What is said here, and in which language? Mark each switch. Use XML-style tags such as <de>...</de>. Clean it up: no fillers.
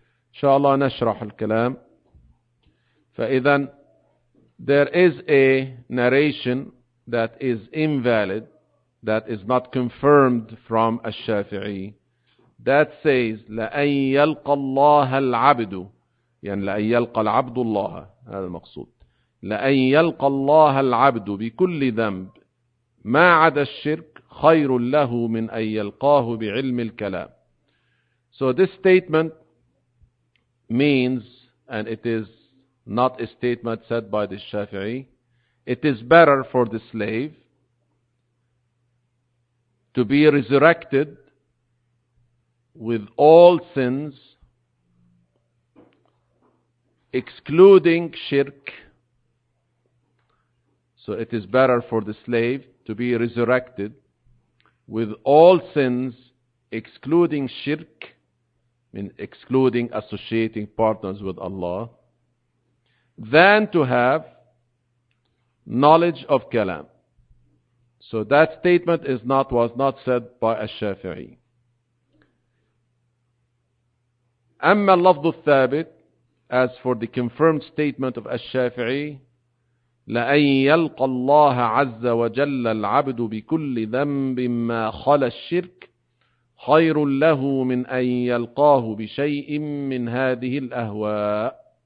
<ar>إن شاء الله نشرح الكلام. فإذا</ar> <en>there is a narration that is invalid, that is not confirmed from</en> <ar>الشافعي, that says لأن يلقى الله العبد, يعني لأن يلقى العبد الله, هذا المقصود, لأن يلقى الله العبد بكل ذنب ما عدا الشرك خير له من أن يلقاه بعلم الكلام.</ar> <en>So this statement means, and it is not a statement said by the Shafi'i, it is better for the slave to be resurrected with all sins excluding shirk. So it is better for the slave to be resurrected with all sins excluding shirk, meaning excluding associating partners with Allah, than to have knowledge of kalam. So that statement was not said by al-Shafi'i.</en> <ar>أما اللفظ الثابت,</ar> <en>as for the confirmed statement of al-Shafi'i,</en> <ar>لأن يلقى الله عز وجل العبد بكل ذنب ما خلا الشرك خير له من أن يلقاه بشيء من هذه الأهواء.</ar>